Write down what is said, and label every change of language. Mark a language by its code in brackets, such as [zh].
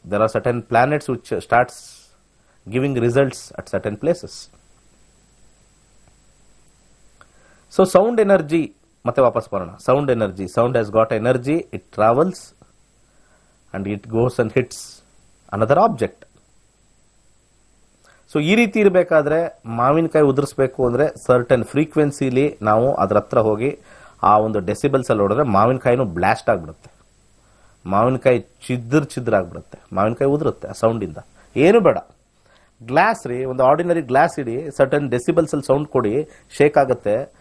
[en] there are certain planets which starts giving results at certain places. So sound energy, [kn] ಮತ್ತೆ ವಾಪಸ್ ಬರೋಣ. [en] Sound energy, sound has got energy, it travels and it goes and hits another object. [kn] So ಈ ರೀತಿ ಇರಬೇಕಾದ್ರೆ ಮಾವಿನಕಾಯಿ ಉದುರಿಸ್ಬೇಕು ಅಂದ್ರೆ certain ಫ್ರೀಕ್ವೆನ್ಸಿಲಿ ನಾವು ಅದ್ರ ಹತ್ರ ಹೋಗಿ ಆ ಒಂದು ಡೆಸಿಬಲ್ಸ್ ಅಲ್ಲಿ ಹೊಡೆದ್ರೆ ಮಾವಿನಕಾಯಿನೂ ಬ್ಲಾಸ್ಟ್ ಆಗಿಬಿಡುತ್ತೆ. ಮಾವಿನಕಾಯಿ ಚಿದ್ರಾಗ್ಬಿಡುತ್ತೆ, ಮಾವಿನಕಾಯಿ ಉದುರುತ್ತೆ ಆ ಸೌಂಡಿಂದ. ಏನು ಬೇಡ, ಗ್ಲಾಸ್ ರೀ, ಒಂದು ಆರ್ಡಿನರಿ ಗ್ಲಾಸ್ ಇಡಿ, ಸರ್ಟನ್ ಡೆಸಿಬಲ್ಸ್ ಅಲ್ಲಿ ಸೌಂಡ್ ಕೊಡಿ, ಶೇಕ್ ಆಗುತ್ತೆ.